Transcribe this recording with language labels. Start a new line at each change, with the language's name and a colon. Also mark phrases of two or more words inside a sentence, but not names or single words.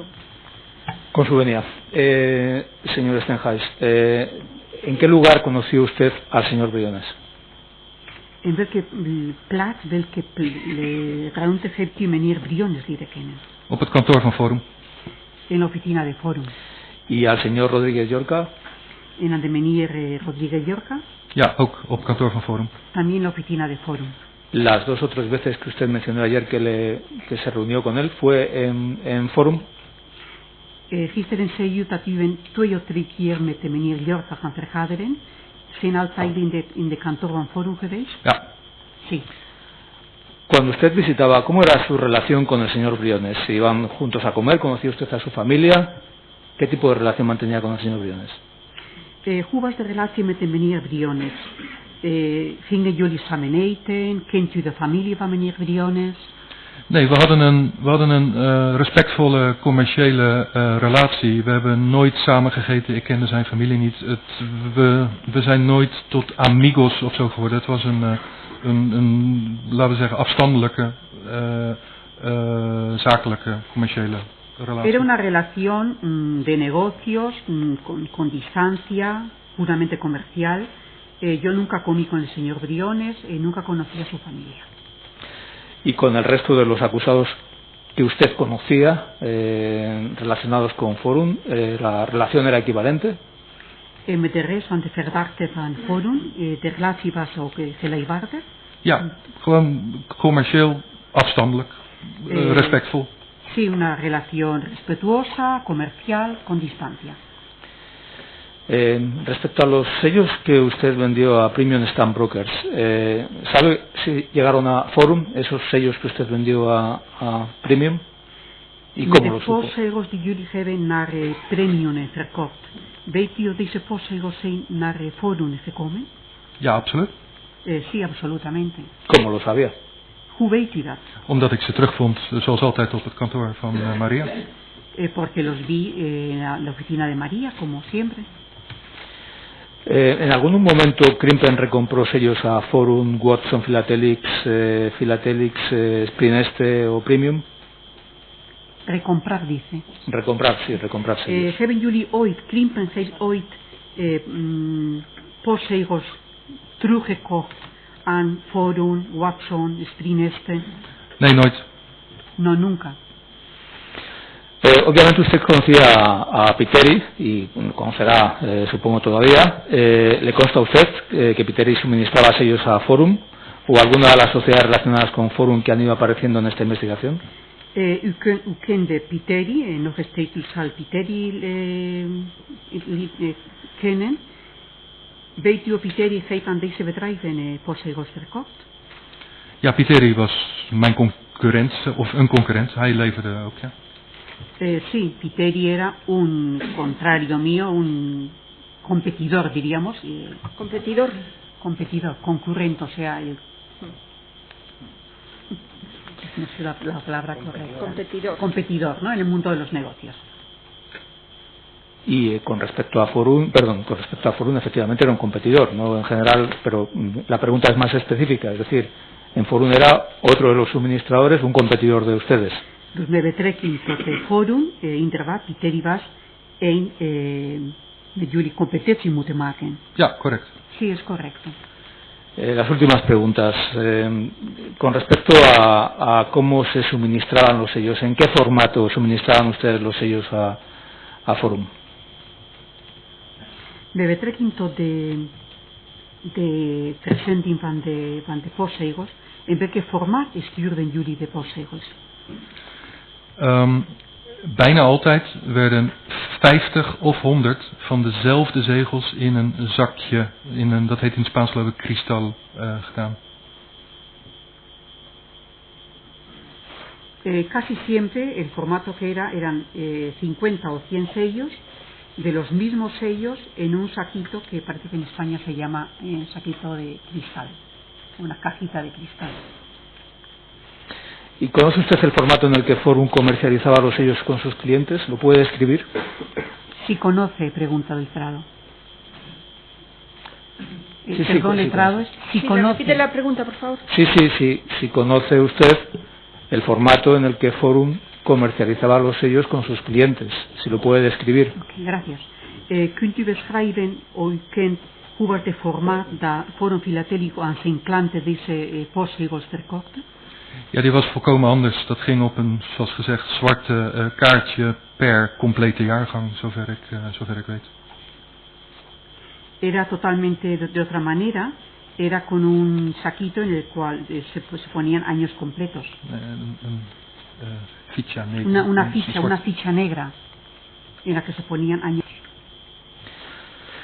Spanish: Con su venia. Señor Stenhuis, ¿en qué lugar conoció usted al señor Briones?
Dutch: En welke plaats, welke ruimte heeft u meneer Briones leren kennen? Op het kantoor van Forum.
Spanish: En la oficina de Forum. ¿Y al señor Rodríguez Llorca? En la de meneer Rodríguez Llorca.
Dutch: Ja, ook op het kantoor van Forum.
Spanish: También la oficina de Forum. Las 2 o 3 veces que usted mencionó ayer que se reunió con él, ¿fue en Forum?
Dutch: Gisteren zei u dat u 2 of 3 keer met de meneer Llorca gaan vergaderen. zijn altijd in de kantoor van Forum geweest? Ja.
Spanish: Sí. Cuando usted visitaba, ¿cómo era su relación con el señor Briones? ¿Se iban juntos a comer? ¿Conocía usted a su familia? ¿Qué tipo de relación mantenía con el señor Briones?
Dutch: Hoe was de relatie met de meneer Briones? Gingen jullie samen eten? Kent u de familie van meneer Briones? Nee, we hadden een respectvolle commerciële relatie. We hebben nooit samen gegeten. Ik kende zijn familie niet. We zijn nooit tot amigos of zo geworden. Het was een laten we zeggen, afstandelijke, zakelijke, commerciële relatie.
Spanish: Era una relación de negocios, con distancia, puramente comercial. Yo nunca comí con el señor Briones, nunca conocí a su familia. ¿Y con el resto de los acusados que usted conocía, relacionados con Forum, la relación era equivalente?
Dutch: Met de rest van de verdachten van Forum, de relatie was ook gelijkwaardig? Ja, gewoon commercieel, afstandelijk, respectvol.
Spanish: Sí, una relación respetuosa, comercial, con distancia. Respecto a los sellos que usted vendió a Premium Stamp Brokers, ¿sabe si llegaron a Forum esos sellos que usted vendió a Premium? ¿Y cómo lo supo?
Dutch: De postzegels die jullie hebben naar Premium verkocht, weet u of deze postzegels zijn naar Forum gekomen? Ja, absoluut.
Spanish: Sí, absolutamente. ¿Cómo lo sabía?
Dutch: Hoe weet u dat? Omdat ik ze terugvond, zoals altijd, op het kantoor van Maria.
Spanish: Porque los vi en la oficina de María, como siempre. ¿En algún momento Crimpen recompró sellos a Forum, Watson, Philatelics, Sprineste o Premium? Recomprar, dice. Recomprar, sí, recomprar sellos.
Dutch: Hebben jullie ooit, Crimpen heeft ooit postzegels teruggekocht aan Forum, Watson, Sprineste? Nee, nooit.
Spanish: No, nunca. Obviamente usted conocía a Piteri y conocerá, supongo todavía. ¿Le consta a usted que Piteri suministraba sellos a Forum o alguna de las sociedades relacionadas con Forum que han ido apareciendo en esta investigación?
Dutch: U kende Piteri, nog steeds u zal Piteri kennen. Weet u of Piteri heeft aan deze bedrijven postzegels verkocht? Ja, Piteri was mijn concurrent, of een concurrent. Hij leverde ook, ja.
Spanish: Sí, Piteri era un contrario mío, un competidor, diríamos. ¿Competidor? Competidor, concurrente, o sea, no sé la palabra correcta. Competidor. Competidor, ¿no? En el mundo de los negocios. Y con respecto a Forum, efectivamente era un competidor, no en general, pero la pregunta es más específica, es decir, en Forum era otro de los suministradores, un competidor de ustedes.
Dutch: Dus met betrekking tot Forum, inderdaad, Piteri was met jullie competitie moeten maken. Ja, correct.
Spanish: Sí, es correcto. Las últimas preguntas. Con respecto a cómo se suministraban los sellos, ¿en qué formato suministraban ustedes los sellos a Forum?
Dutch: Met betrekking tot de verzending van de postzegels, in welk formaat stuurden jullie de postzegels? Bijna altijd werden 50 of 100 van dezelfde zegels in een zakje, dat heet in het Spaans geloof ik kristal, gedaan.
Spanish: Casi siempre el formato que eran 50 o 100 sellos, de los mismos sellos en un saquito que parece que en España se llama saquito de cristal, una cajita de cristal. ¿Y conoce usted el formato en el que Forum comercializaba los sellos con sus clientes? ¿Lo puede describir? Sí conoce, pregunta Letrado. Perdón, Letrado, sí conoce. Repite la pregunta, por favor. Sí, conoce usted el formato en el que Forum comercializaba los sellos con sus clientes, si lo puede describir. Okay, gracias.
Dutch: Kunt u beschrijven, o u kent, hoe was het formaat dat Forum Philatelico aan zijn klanten deze postzegels verkochte? Ja, die was volkomen anders. Dat ging op een, zoals gezegd, zwarte kaartje per complete jaargang, zover ik weet.
Spanish: Era totalmente de otra manera. Era con un saquito en el cual se ponían años completos. Ficha negra. Una ficha negra en la que se ponían años.